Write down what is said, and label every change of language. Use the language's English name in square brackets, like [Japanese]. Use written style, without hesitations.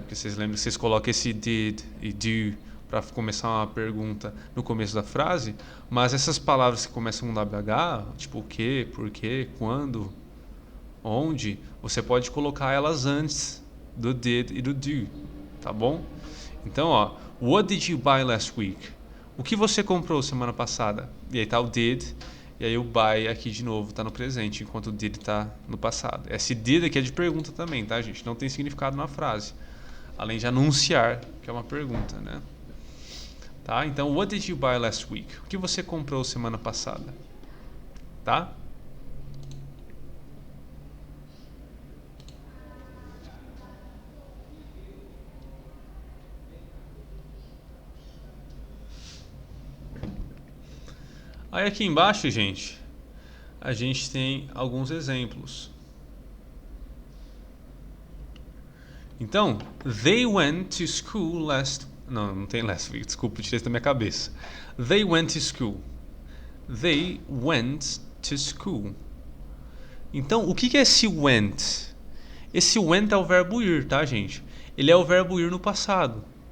[Portuguese] Porque vocês lembram que vocês colocam esse did e do para começar uma pergunta no começo da frase, mas essas palavras que começam com WH, tipo o que, por quê, quando, onde, você pode colocar elas antes do did e do do, tá bom? Então, ó, [English] what did you buy last week? [Portuguese] O que você comprou semana passada? E aí tá o did, e aí o buy aqui de novo tá no presente, enquanto o did tá no passado. Esse did aqui é de pergunta também, tá, gente? Não tem significado na frase. Além de anunciar, que é uma pergunta, né? Tá? Então, [English] what did you buy last week? [Portuguese] O que você comprou semana passada? Tá? Aí aqui embaixo, gente, a gente tem alguns exemplos. Então, [English] they went to school last... [Portuguese] Não tem last week, desculpa, tirei isso da minha cabeça. [English] They went to school. They went to school. [Portuguese] Então, o que é esse went? Esse went é o verbo ir, tá, gente? Ele é o verbo ir no passado.